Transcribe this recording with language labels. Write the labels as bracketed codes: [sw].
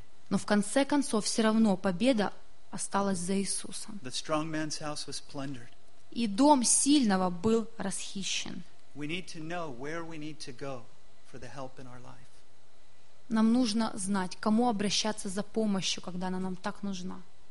[ru] Но в конце концов, все равно победа осталась за Иисусом. [en] The strong man's house was plundered. [ru] И дом сильного был расхищен. [en] We need to know where we need to go for the help in our life. [ru] Нам нужно знать, кому обращаться за помощью, когда она нам так нужна.